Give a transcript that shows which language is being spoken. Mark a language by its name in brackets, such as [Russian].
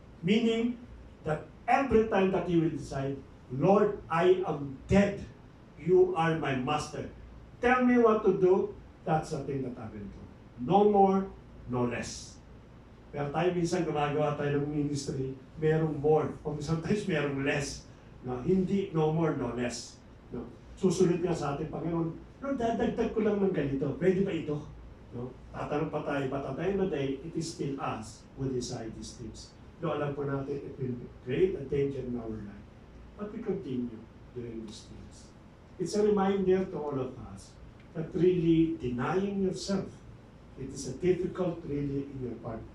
[English] Meaning that every time that you will decide, Lord, I am dead. You are my master. Tell me what to do. That's the thing that I will do. No more, no less. [Filipino] Pero tayo minsan gumagawa tayo ng ministry, merong more. O sometimes merong less. [English] No, [Filipino] hindi [English] no more, no less. No. [Filipino] Susunod nga sa ating Panginoon, Lord, dadagdag ko lang ng ganito. Pwede ba ito? [English] No? [Filipino] Tatanong pa tayo, [English] but at the end of the day, it is still us who decide these things. No, [Filipino] alam po natin [English] it will create a danger in our life. But we continue doing these things. It's a reminder to all of us that really denying yourself, it is a difficult really in your part.